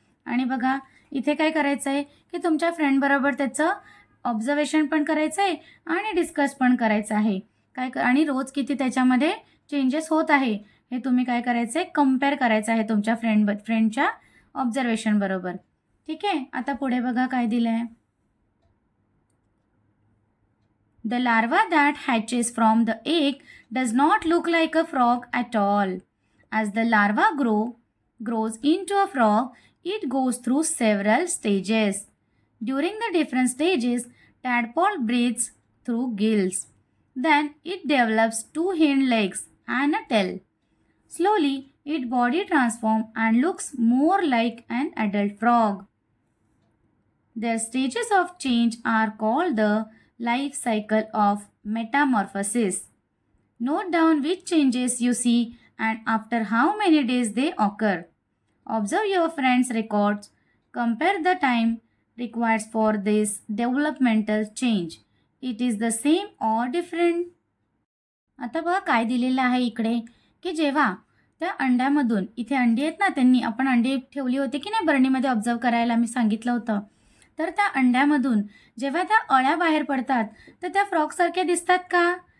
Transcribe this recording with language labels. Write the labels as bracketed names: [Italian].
[Marathi] आणि बघा इथे काय करायचं आहे, की तुमच्या फ्रेंडबरोबर त्याचं ऑब्झर्वेशन पण करायचं आहे आणि डिस्कस पण करायचं आहे. आणि रोज किती त्याच्यामध्ये चेंजेस होत आहे हे तुम्ही काय करायचं आहे, कम्पेअर करायचं आहे तुमच्या फ्रेंडच्या ऑब्झर्वेशन बरोबर. ठीक आहे. आता पुढे बघा काय दिलं आहे. [English] The larva that hatches from the egg does not look like a frog at all. As the larva grows into a frog, it goes through several stages. During the different stages, tadpole breathes through gills. Then it develops two hind legs and a tail. Slowly, its body transforms and looks more like an adult frog. Their stages of change are called the life cycle of metamorphosis. Note down which changes you see and after how many days they occur. Observe your friends' records. Compare the time required for this developmental change. It is the same or different. [Marathi] आता बघा काय दिलेलं आहे इकडे, की जेव्हा त्या अंड्यामधून, इथे अंडी आहेत ना, त्यांनी आपण अंडी ठेवली होती की नाही बरणीमध्ये ऑब्झर्व करायला मी सांगितलं होतं. तर त्या अंड्यामधून जेव्हा त्या अळ्या बाहेर पडतात तर त्या फ्रॉकसारख्या दिसतात का?